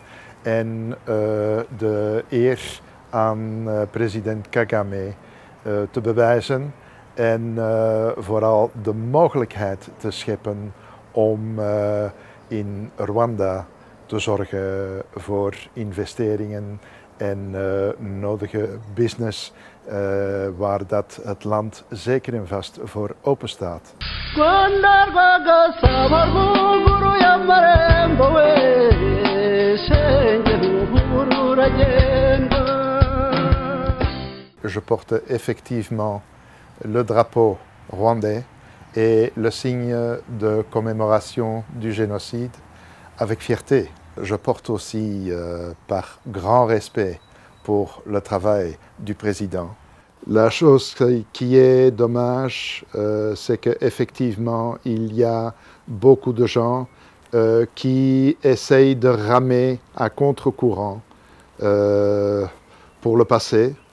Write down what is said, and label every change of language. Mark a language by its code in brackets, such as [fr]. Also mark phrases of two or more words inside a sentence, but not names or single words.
[nl] en de eer aan president Kagame te bewijzen en vooral de mogelijkheid te scheppen om in Rwanda te zorgen voor investeringen en nodige business waar dat het land zeker en vast voor open staat. [fr] Je porte effectivement le drapeau rwandais et le signe de commémoration du génocide avec fierté. Je porte aussi par grand respect pour le travail du président. La chose qui est dommage, c'est qu'effectivement, il y a beaucoup de gens qui essayent de ramer à contre-courant pour le passé.